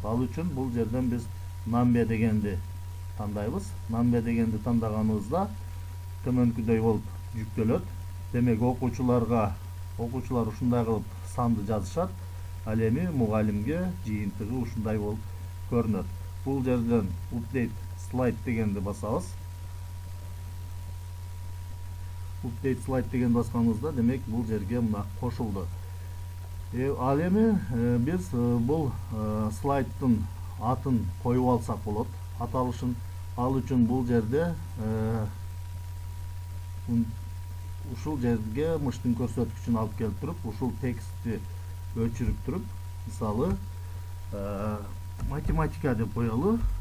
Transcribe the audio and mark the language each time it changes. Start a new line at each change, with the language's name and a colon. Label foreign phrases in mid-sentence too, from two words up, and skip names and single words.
Kyrgyz: Ал үчүн бул жерден биз number дегенди тандайбыз. Number дегенди тандаганыбызда төмөнкүдөй болуп жүктөлөт. Демек, окуучулар ушундай кылып санды жазышат. Ал эми мугалимге жыйынтыгы ушундай болуп көрүнөт. Бул жерден
English: update slide
Kyrgyz: дегенди басабыз.
English: Update slide
Kyrgyz: деген басканыбызда, демек, бул жерге мына кошулду. Ал эми биз бул слайдтын атын коюп алсак болот, аталышын. Ал үчүн бул жерде ушул жерге мыштын көрсөткүчүн алып келип туруп, ушул текстти өчүрүп туруп, мисалы, математика деп коелу.